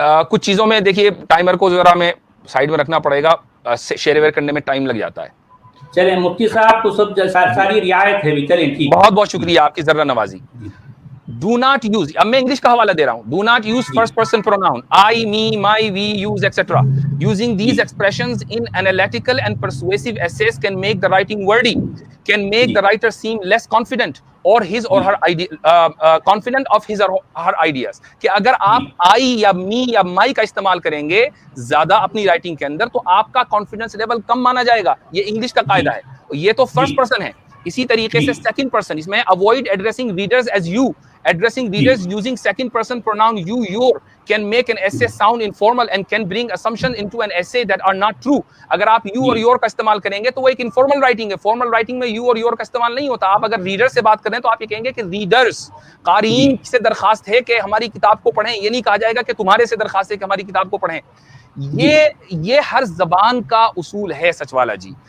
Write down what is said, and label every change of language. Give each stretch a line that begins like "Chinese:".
Urdu: کچھ چیزوں میں دیکھیے ٹائمر کو ذرا میں سائیڈ میں رکھنا پڑے گا, شیئر ویئر کرنے میں ٹائم لگ جاتا ہے. چلیں مفتی صاحب کو سب ساری رعایت ہے بھی. چلیں ٹھیک, بہت بہت شکریہ آپ کی ذرہ نوازی.
English: Do not use,
Urdu: اب میں انگلش کا حوالہ دے رہا ہوں.
English: Do not use first person pronoun I, me, my, we, use, etc. Using these expressions in analytical and persuasive essays can make the writing wordy, can make the writer seem less confident or his or her confident of his or her ideas.
Urdu: کہ اگر آپ I یا me یا my کا استعمال کریں گے زیادہ اپنی رائٹنگ کے اندر, تو آپ کا کانفیڈنس لیول کم مانا جائے گا. یہ انگلش کا قاعدہ ہے. یہ تو فرسٹ پرسن ہے. اسی طریقے سے سیکنڈ پرسن, اس میں
English: avoid addressing readers as you. Addressing readers using second person pronoun you, your can make an essay sound informal and can bring assumptions into an essay that are not true.
Urdu: اگر آپ you اور your کا استعمال کریں گے تو وہ ایک informal writing ہے. formal writing میں you اور your کا استعمال نہیں ہوتا. آپ اگر reader سے بات کریں تو آپ یہ کہیں گے کہ readers, قارئین سے درخواست ہے کہ ہماری کتاب کو پڑھیں. یہ نہیں کہا جائے گا کہ تمہارے سے درخواست ہے کہ ہماری کتاب کو پڑھیں. یہ ہر زبان کا اصول ہے سچ والا جی.